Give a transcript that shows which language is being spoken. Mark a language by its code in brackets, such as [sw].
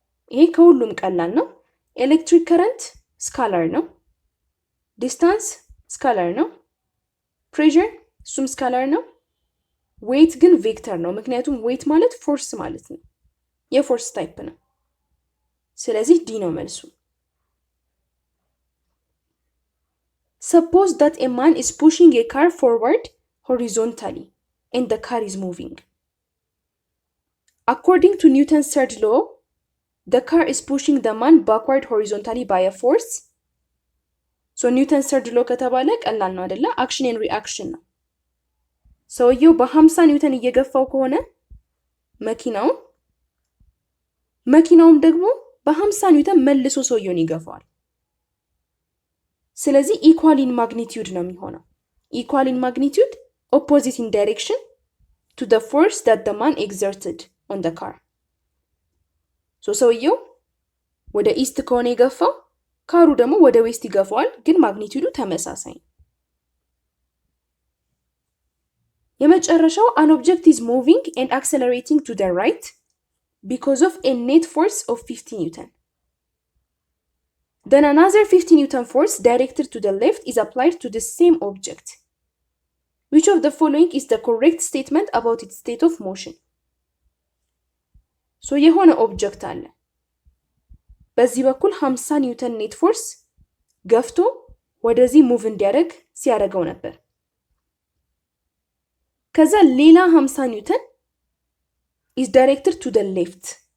[am] ይሄ ከሁሉም ቀላል ነው። electric current scalar ነው። distance scalar ነው። pressure እሱም scalar ነው። weight ግን vector ነው። ምክንያቱም weight ማለት force ማለት ነው። የforce type ነው። ስለዚህ D ነው መልሱ። [en] Suppose that a man is pushing a car forward horizontally and the car is moving. According to Newton's third law, the car is pushing the man backward horizontally by a force. [am] So Newton's third law ከተባለ ቀላል ነው አይደለ? action and reaction ነው። ሰውየው በ50 ኒውተን እየገፋው ከሆነ መኪናውም ደግሞ በ50 ኒውተን መልሶ ሰውየውን ይገፋዋል። ስለዚህ [en] equal in magnitude ነው የሚሆነው። equal in magnitude, opposite in direction to the force that the man exerted on the car. [am] So ሰውየው ወደ ኢስት ከሆነ የገፋው ካሩ ደግሞ ወደ ዌስት ይገፋዋል፣ ግን ማግኒቲዩዱ ተመሳሳይ ነው። የመጨረሻው [en] an object is moving and accelerating to the right because of a net force of 50 newton. Then another 50 newton force directed to the left is applied to the same object. Which of the following is the correct statement about its state of motion? [am] So የሆነ ኦብጀክት አለ። በዚህ በኩል 50 ኒውተን ኔት ፎርስ ገፍቶ ወደዚህ ሙቭ እንዲያደርግ ሲያደርገው ነበር። ከዛ ሌላ 50 ኒውተን [en] is directed to the left.